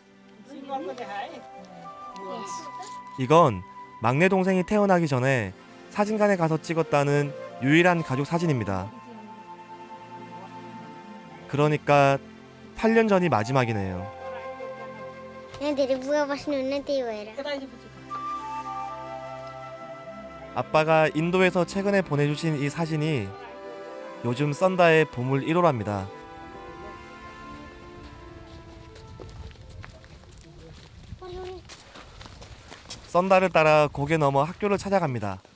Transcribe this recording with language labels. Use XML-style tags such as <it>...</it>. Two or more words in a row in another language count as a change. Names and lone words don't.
<ko>이건 막내 동생이 태어나기 전에 사진관에 가서 찍었다는 유일한 가족 사진입니다. 그러니까 8년 전이 마지막이네요.</ko> <ne>यहाँ धेरै बुवा बस्नुहुन्न त्यही भएर</ne> <ko>아빠가 인도에서 최근에 보내주신 이 사진이 요즘 썬다의 보물 1호랍니다. 썬다를 따라 고개 넘어 학교를 찾아갑니다.</ko>